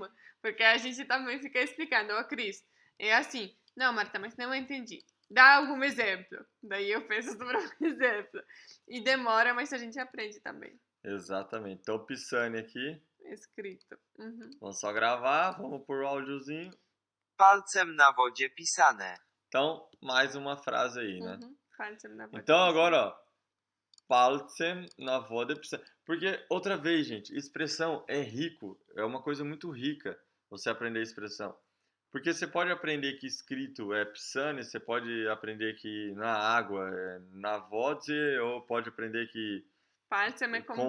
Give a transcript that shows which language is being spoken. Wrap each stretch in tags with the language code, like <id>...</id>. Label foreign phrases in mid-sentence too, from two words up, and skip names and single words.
<pt>Porque a gente também fica explicando, ó, Cris, é assim. Não, Marta, mas não entendi. Dá algum exemplo. Daí eu penso sobre um exemplo. E demora, mas a gente aprende também. Exatamente. Então, Pisani aqui. Escrito. Uhum. Vamos só gravar, vamos pôr o áudiozinho.</pt> <pl>Palcem na wodzie pisane.</pl> <pt>Então, mais uma frase aí, né? Uhum.</pt> <pl>Palcem na wodzie</pl> <pt>Então,</pt> <pl>pisane.</pl> <pt>agora, ó.</pt> <pl>Palcem na wodzie pisane.</pl> <pt>Porque, outra vez, gente, expressão é rico. É uma coisa muito rica você aprender expressão. Porque você pode aprender que escrito é pisane, você pode aprender que na água é</pt> <pl>na wodzie,</pl> <pt>ou pode aprender que Palcem é com com o</pt>